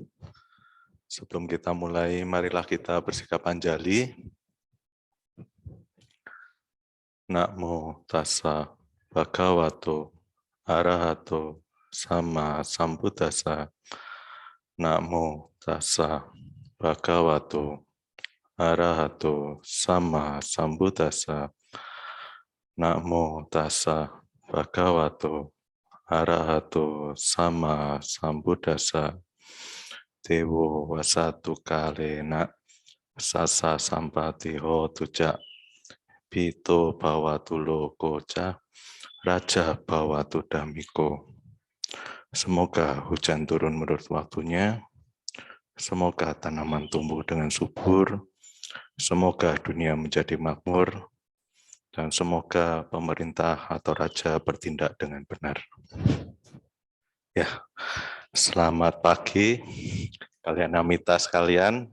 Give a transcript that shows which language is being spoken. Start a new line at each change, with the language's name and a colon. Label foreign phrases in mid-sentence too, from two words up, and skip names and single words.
Indonesian: Sebelum kita mulai, marilah kita bersikap anjali.
Pali: Namo tassa bhagavato arahato sama sambuddhassa. Namo tassa bhagavato arahato sama sambuddhassa. Namo tassa bhagavato arahato sama sambuddhassa. Dewo wasatu kalena sasa sampati hotu ca. Pito bawatu loko ca. Raja bawatu damiko.
Indonesian: Semoga hujan turun menurut waktunya. Semoga tanaman tumbuh dengan subur. Semoga dunia menjadi makmur. Dan semoga pemerintah atau raja bertindak dengan benar. Ya, selamat pagi kalian amita sekalian.